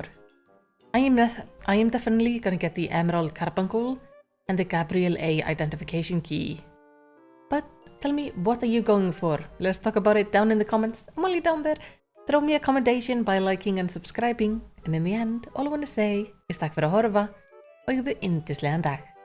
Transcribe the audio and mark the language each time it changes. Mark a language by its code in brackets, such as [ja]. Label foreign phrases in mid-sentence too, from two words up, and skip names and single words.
[en] I am definitely gonna get the Emerald Carbuncle and the Gabriel A identification key. But tell me, what are you going for? Let's talk about it down in the comments. I'm only down there. Throw me a commendation by liking and subscribing. And in the end, all I want to say is [is] takk fyrir að horfa og yfir yndislegan dag.